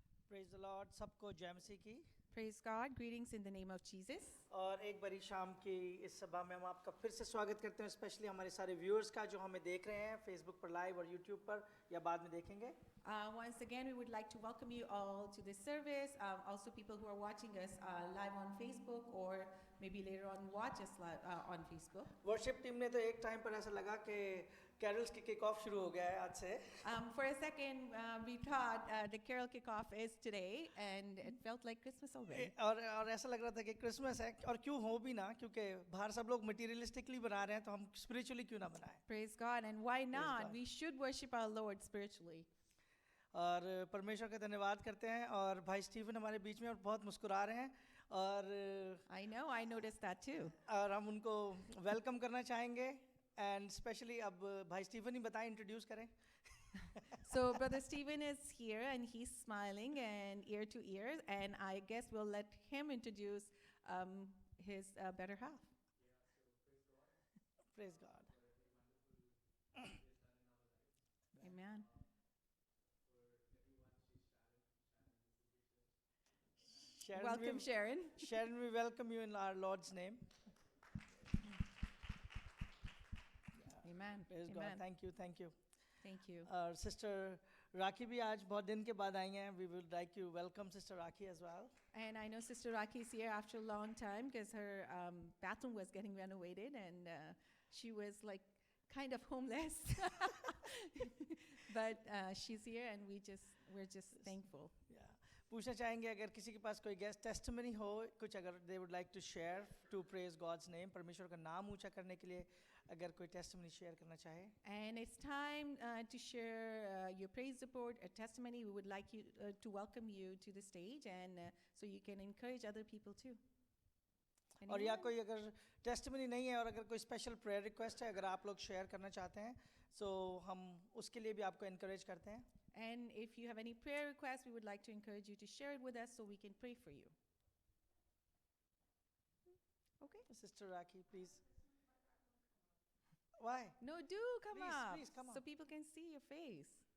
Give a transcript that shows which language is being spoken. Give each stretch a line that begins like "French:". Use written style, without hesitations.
Hindi: Praise the Lord, सबको जय मसीह की।
English: Praise God. Greetings in the name of Jesus.
Hindi: और एक बारी शाम की इस सभा में हम आपका फिर से स्वागत करते हैं, स्पेशली हमारे सारे व्यूअर्स का जो हमें देख रहे हैं फेसबुक पर लाइव और यूट्यूब पर या बाद में देखेंगे।
English: Once again, we would like to welcome you all to this service. Also, people who are watching us live on Facebook or maybe later on watch us live on Facebook.
Hindi: Worship team ने तो एक time पर ऐसा लगा कि carols की kick off शुरू हो गया है आज से।
English: For a second, we thought the carol kickoff is today, and it felt like Christmas already.
Hindi: और ऐसा लग रहा था कि क्रिसमस है, और क्यों हो भी ना, क्योंकि बाहर सब लोग मटीरियलिस्टिकली बना रहे हैं, तो हम स्पिरिचुअली क्यों ना बनाएं।
English: Praise God, and why not? God. We should worship our Lord spiritually.
Hindi: और परमेश्वर का धन्यवाद करते हैं और भाई स्टीफन हमारे बीच में और बहुत मुस्कुरा रहे हैं और
English: I know, I noticed that too.
Hindi: हम उनको वेलकम करना चाहेंगे एंड स्पेशली अब भाई स्टीफन ही बताएं, इंट्रोड्यूस करें.
English: So Brother Stephen is here and he's smiling and ear to ear, and I guess we'll let him introduce his better half. Praise God. Amen. Welcome, Sharon. Sharon, we welcome you in our Lord's name. Amen. Praise God. Amen. Thank you, thank you. Thank you.
Hindi: और sister राखी भी आज बहुत दिन के बाद आई हैं.
English: We would like to welcome Sister Rakhi as well. And I know Sister Raki is here after a long time because her bathroom was getting renovated, and she was like kind of homeless. But she's here, and we're just thankful. Yeah.
Hindi: पूछना चाहेंगे अगर किसी के पास कोई guest testimony हो, कुछ अगर they would like to share to praise God's name, परमेश्वर का नाम ऊंचा करने के लिए अगर कोई टेस्टिमनी शेयर करना चाहे.
English: And it's time to share your praise report, a testimony. We would like you to welcome you to the stage, and so you can encourage other people too.
Hindi: और या
English: Anyone?
Hindi: कोई अगर testimony नहीं है और अगर कोई स्पेशल प्रेयर रिक्वेस्ट है अगर आप लोग शेयर करना चाहते हैं, so हम उसके लिए भी आपको encourage करते हैं.
English: And if you have any prayer requests, we would like to encourage you to share it with us so we can pray for you. Okay? Sister Rakhi, please. Why? No, do come Please, up please, come so up. people can see your face.